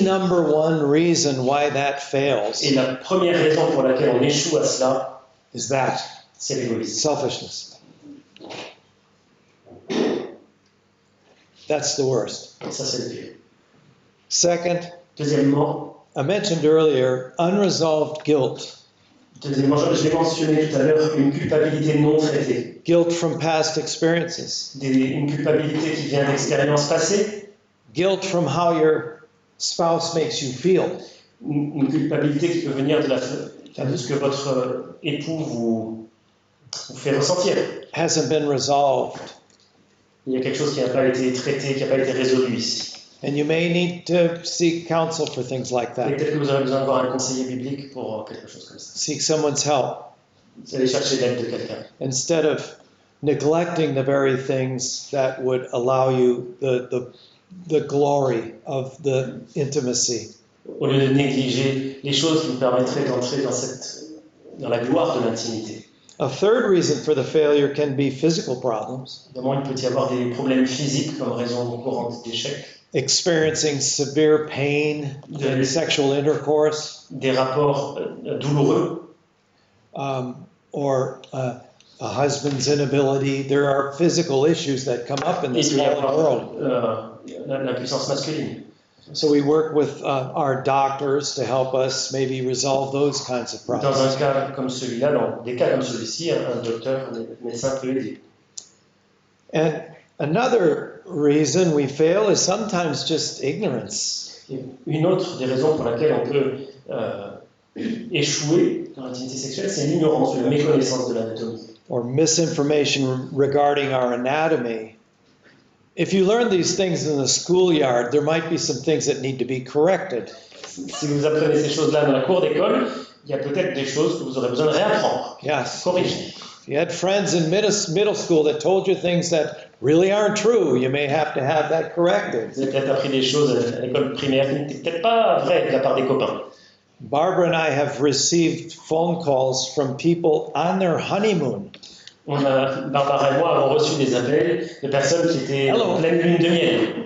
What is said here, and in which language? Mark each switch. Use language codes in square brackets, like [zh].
[en] The number one reason why that fails [fr] Et la première raison pour laquelle on échoue à cela, [en] is that [fr] c'est l'égoïsme. [en] selfishness. That's the worst. [fr] Et ça, c'est le pire. [en] Second, [fr] Deuxièmement, [en] I mentioned earlier unresolved guilt. [fr] je l'ai mentionné tout à l'heure, une culpabilité non traitée. [en] Guilt from past experiences. [fr] Une culpabilité qui vient d'expériences passées. [en] Guilt from how your spouse makes you feel. [fr] Une culpabilité qui peut venir de ce que votre époux vous fait ressentir. [en] Hasn't been resolved. [fr] Il y a quelque chose qui n'a pas été traité, qui n'a pas été résolu ici. [en] And you may need to seek counsel for things like [fr] Et [en] that. [fr] peut-être que vous aurez besoin de voir un conseiller biblique pour quelque chose comme ça. [en] Seek someone's help [fr] Vous allez chercher l'aide de quelqu'un. [en] instead of neglecting the very things that would allow you the glory of the intimacy. [fr] Au lieu de négliger les choses qui vous permettraient d'entrer dans la gloire de l'intimité. [en] A third reason for the failure can be physical problems. [fr] Évidemment, il peut y avoir des problèmes physiques comme raison courante d'échec. [en] Experiencing severe pain in sexual intercourse, [fr] Des rapports douloureux, [en] or a husband's inability. There are physical issues that come up in [fr] et [en] this [fr] il peut y [en] fallen world. [fr] avoir l'impuissance masculine. [en] So we work with our doctors to help us maybe resolve those kinds of [fr] Dans [en] problems. [fr] un cas comme celui-là, dans des cas comme celui-ci, un docteur, un médecin peut aider. [en] And another reason we fail is sometimes just ignorance. [fr] Et une autre des raisons pour laquelle on peut échouer dans l'intimité sexuelle, c'est l'ignorance ou la méconnaissance de l'anatomie. [en] Or misinformation regarding our anatomy. If you learn these things in the schoolyard, there might be some things that need to be corrected. [fr] Si vous apprenez ces choses-là dans la cour d'école, il y a peut-être des choses que vous aurez besoin de réapprendre, [en] Yes. [fr] corriger. [en] If you had friends in middle school that told you things that really aren't true, you may have to have that corrected. [fr] Vous avez peut-être appris des choses à l'école primaire qui n'étaient peut-être pas vraies de la part des copains. [en] Barbara and I have received phone calls from people on their honeymoon. [fr] Barbara et moi avons reçu des appels de personnes qui étaient en pleine lune de miel.